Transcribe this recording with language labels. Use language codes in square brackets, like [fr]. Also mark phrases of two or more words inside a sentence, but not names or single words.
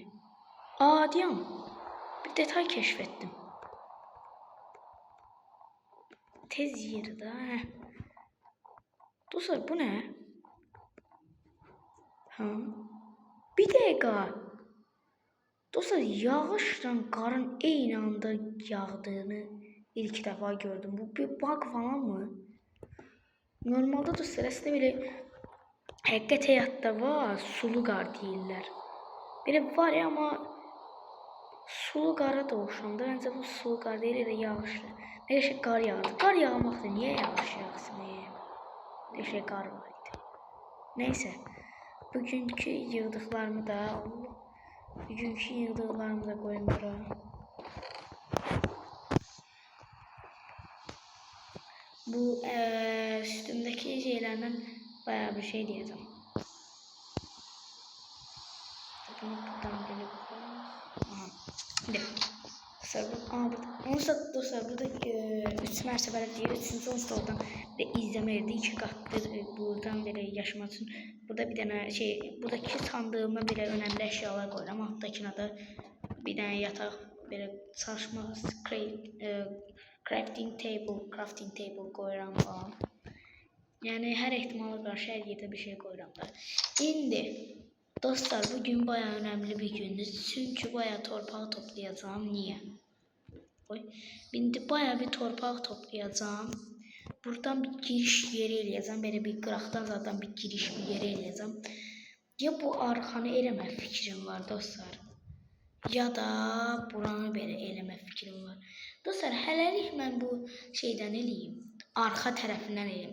[tr] Diyam. Bir detay keşfettim. [az] Tez yerdə. Dostlar bu ne? Bir dəqiqə. Dostlar yağışla qarın eyni anda yağdığını ilk defa gördüm. [tr] Bu bir bug falan mı? [az] Normalde dostlar əslində belə həqiqət həyatda var, sulu qar deyirlər. Belə var ya, amma sulu qara da oxşamdı. Məncə bu sulu qar deyil, elə yağışlı. Elə şey qar yağdı. Qar yağmaqdır. Niyə yağış yağsın? Elə şey qar var idi. [tr] Neyse. [az] Bugünkü yığdıqlarımı da koyayım bura. [tr] Bu üstümdeki şeylerden bayağı bir şey diyeceğim. [az] Bunu buradan gelip dostlar burada 3 mərtəbəli deyir. 3-cü onsuzdan və izləməkdə 2 qatdır buradan belə yaşamaq üçün. Burada bir dənə şey, buradakı sandığıma belə önəmli əşyalar qoyuram. Altdakına da bir dənə yataq, belə çalışma [en] crafting table [az] qoyuram falan. Yəni hər ehtimala qarşı hər yerdə bir şey qoyuram da. İndi dostlar, [tr] bugün bayağı önemli bir gündür. [az] Çünkü bayağı torpağı toplayacağım. Niye? Şimdi bayağı bir torpaq toplayacağım. Buradan bir giriş yeri eləyəcəm. Belə bir qıraqdan zaten bir giriş bir yeri eləyəcəm. Ya bu arxanı eləmə fikrim var dostlar. Ya da buranı belə eləmə fikrim var. Dostlar, hələlik mən bu şeydən eləyim. Arxa tərəfindən eləyim.